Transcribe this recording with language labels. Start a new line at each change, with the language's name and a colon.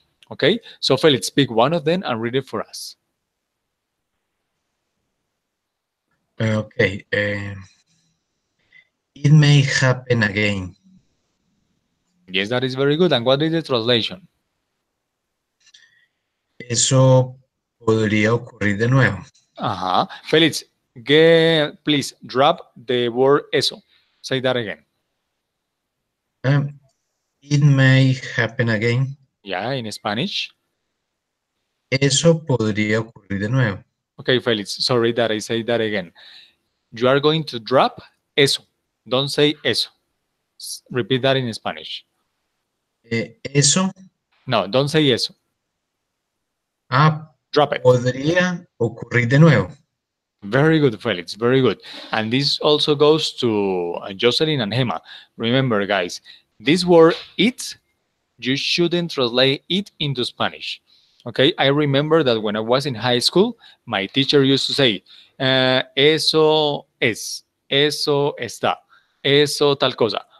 English: Okay, so Felix, pick one of them and read it for us. Okay, it may happen again. Yes, that is very good. And what is the translation?
Spanish: Eso podría ocurrir de nuevo.
English: Uh-huh. Felix, get, please drop the word eso. Say that again. Um, it may happen again. Yeah, in Spanish.
Spanish: Eso podría ocurrir de nuevo.
English: Okay, Felix, sorry that I say that again. You are going to drop eso. Don't say eso. Repeat that in Spanish.
Spanish: Eso
English: No, don't say eso. Drop it.
Spanish: podría ocurrir de nuevo.
English: Very good, Felix. Very good. And this also goes to Jocelyn and Gemma. Remember, guys, this word it, you shouldn't translate it into Spanish. Okay, I remember that when I was in high school, my teacher used to say,
Spanish: eso es, eso está, eso tal cosa.